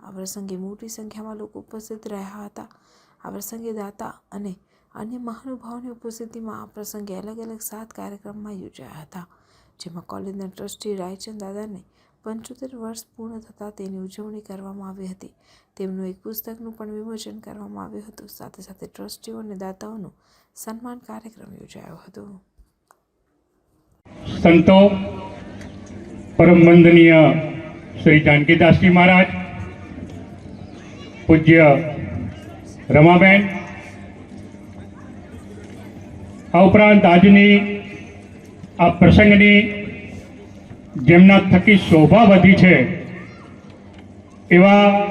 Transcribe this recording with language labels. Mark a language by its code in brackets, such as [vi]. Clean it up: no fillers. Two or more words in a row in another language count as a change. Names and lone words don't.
[gu] આ પ્રસંગે મોટી સંખ્યામાં લોકો ઉપસ્થિત રહ્યા હતા। આ પ્રસંગે દાતા અને અન્ય મહાનુભાવોની ઉપસ્થિતિમાં આ પ્રસંગે અલગ અલગ 7 કાર્યક્રમમાં યોજાયા હતા, જેમાં કોલેજના ટ્રસ્ટી રાયચંદ દાદાને 75 વર્ષ પૂર્ણ થતાં તેની ઉજવણી કરવામાં આવી હતી। તેમનું એક પુસ્તકનું પણ વિમોચન કરવામાં આવ્યું હતું। સાથે સાથે ટ્રસ્ટીઓ અને દાતાઓનો સન્માન કાર્યક્રમ યોજાયો હતો। સંતો પરમ વંદનીય શ્રી જાનકીદાસ જી મહારાજ, પૂજ્ય રમાબેન, આ ઉપરાંત આજની આ પ્રસંગની જેમના થકી શોભા વધી છે એવા